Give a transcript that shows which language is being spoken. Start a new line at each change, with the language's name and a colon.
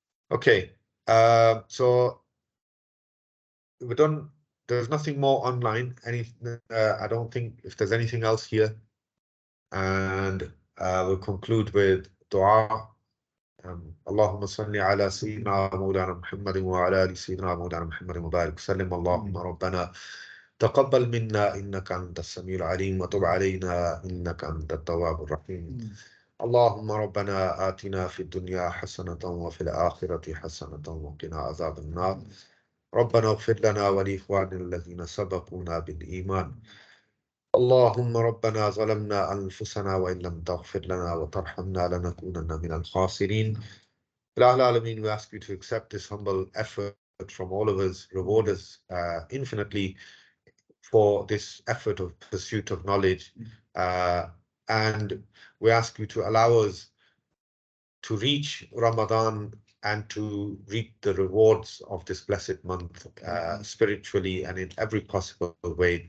English: Okay, so we're done. There's nothing more online. I don't think if there's anything else here. And we'll conclude with dua.
Arabic: اللهم صل على سيدنا مولانا محمد وعلى آل سيدنا مولانا محمد وبارك وسلم. اللهم ربنا تقبل منا إنك أنت السميع العليم وتب علينا إنك أنت التواب الرحيم. اللهم ربنا آتنا في الدنيا حسنة وفي الآخرة حسنة وقنا عذاب النار. ربنا اغفر لنا ولإخواننا الذين سبقونا بالإيمان. اللهم ربنا ظلمنا أنفسنا وإن لم تغفر لنا وترحمنا لنكونن من الخاسرين.
English: Ilahul Alameen, we ask you to accept this humble effort from all of us, reward us infinitely for this effort of pursuit of knowledge. And we ask you to allow us to reach Ramadan and to reap the rewards of this blessed month spiritually and in every possible way.